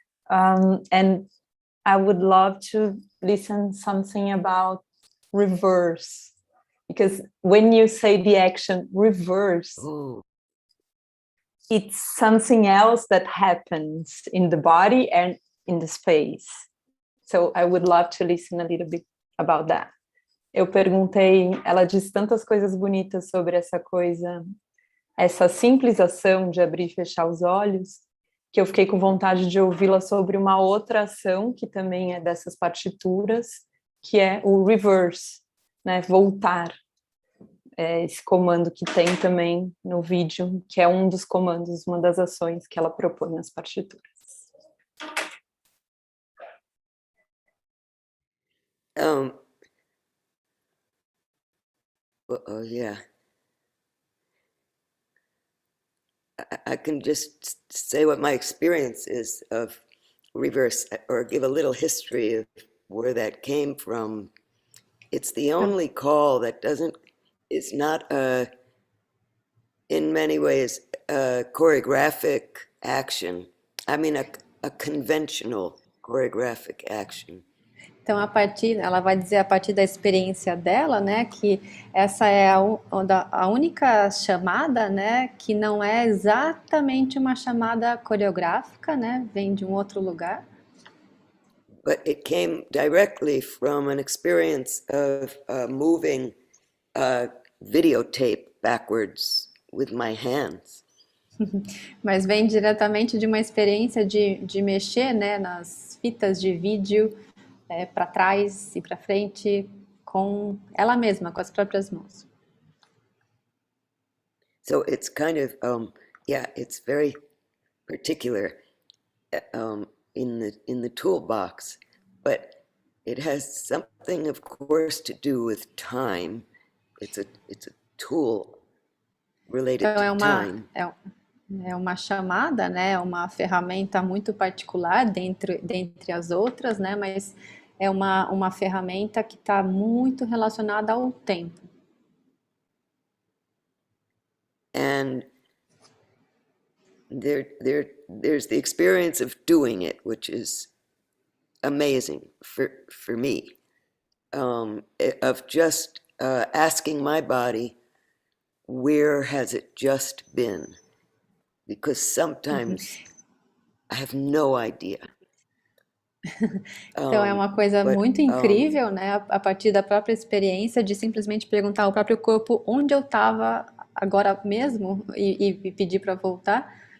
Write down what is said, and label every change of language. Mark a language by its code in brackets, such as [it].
[en] And I would love to listen something about reverse, because when you say the action reverse, it's something else that happens in the body and in the space. So I would love to listen a little bit about that. [pt] Eu perguntei, ela diz tantas coisas bonitas sobre essa coisa, essa simples ação de abrir e fechar os olhos, que eu fiquei com vontade de ouvi-la sobre uma outra ação, que também é dessas partituras, que é o reverse, né, voltar. É esse comando que tem também no vídeo, que é um dos comandos, uma das ações que ela propõe nas partituras. [en] Yeah. I can just say what my experience is of reverse, or give a little history of where that came from. It's the only call that is not in many ways a choreographic action. I mean a conventional choreographic action. [pt] Então, ela vai dizer a partir da experiência dela, né, que essa é a única chamada, né, que não é exatamente uma chamada coreográfica, né, vem de um outro lugar. [en] But it came directly from an experience of moving a videotape backwards with my hands. [pt] Mas vem diretamente de uma experiência de mexer, né, nas fitas de vídeo, para trás e para frente com ela mesma, com as próprias mãos. [en] So it's kind of it's very particular in the toolbox, but it has something, of course, to do with time. It's a tool related [pt] Então, [en] to time. [pt] É uma chamada, né? Uma ferramenta muito particular dentre as outras, né? Mas é uma ferramenta que está muito relacionada ao tempo. [en] And there's the experience of doing it, which is amazing for me, of just asking my body, where has it just been? Because sometimes I have no idea. [pt] Então é uma coisa muito incrível, né? A partir da própria experiência de simplesmente perguntar ao próprio corpo onde eu estava agora mesmo e pedir para voltar.